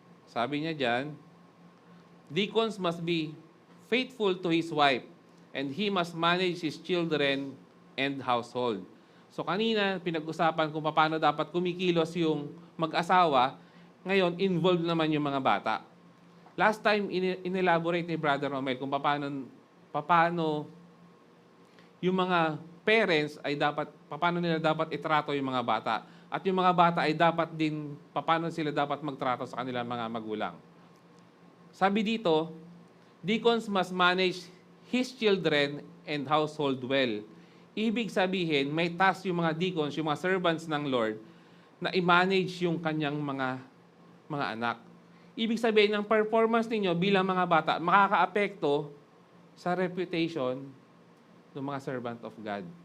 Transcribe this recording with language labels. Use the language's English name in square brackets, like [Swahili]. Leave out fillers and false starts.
[Filipino] Sabi niya diyan, [English] deacons must be faithful to his wife, and he must manage his children and household. [Filipino] So kanina, pinag-usapan kung paano dapat kumikilos yung mag-asawa. Ngayon, involved naman yung mga bata. [English] Last time, [Filipino] inelaborate ni Brother Romel kung paano yung mga parents ay paano nila dapat itrato yung mga bata. At yung mga bata ay dapat din, paano sila dapat magtrato sa kanilang mga magulang. Sabi dito, [English] deacons must manage his children and household well. [Filipino] Ibig sabihin, may task yung mga deacons, yung mga servants ng Lord, na i-manage yung kanyang mga anak. Ibig sabihin, ang performance ninyo bilang mga bata, makakaapekto sa reputation ng mga servant of God.